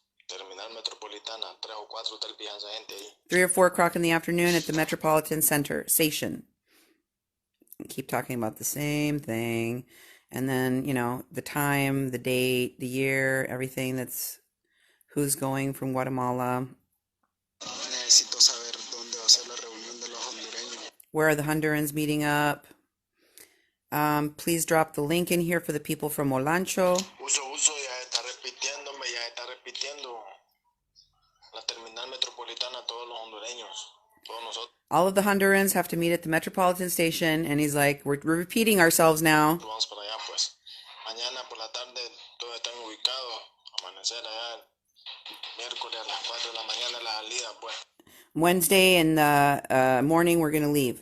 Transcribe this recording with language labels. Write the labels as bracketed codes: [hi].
[es] Terminal Metropolitana. 3 o 4 tal vez esa gente ahí. [en] 3 or 4 o'clock in the afternoon at the Metropolitan Center Station. Keep talking about the same thing. And then, the time, the date, the year, everything who's going from Guatemala. [es] Necesito saber dónde va a ser la reunión de los hondureños. [en] Where are the Hondurans meeting up? Please drop the link in here for the people from Olancho. [es] Uso, ya está repitiendo. La terminal metropolitana, todos los hondureños, todos nosotros. [en] All of the Hondurans have to meet at the Metropolitan Station, and he's like, we're repeating ourselves now. [es] Vamos para allá, pues. Mañana por la tarde todos están ubicados. Amanecer allá. Miércoles a las 4 de la mañana la salida, pues. [en] Wednesday in the morning, we're going to leave.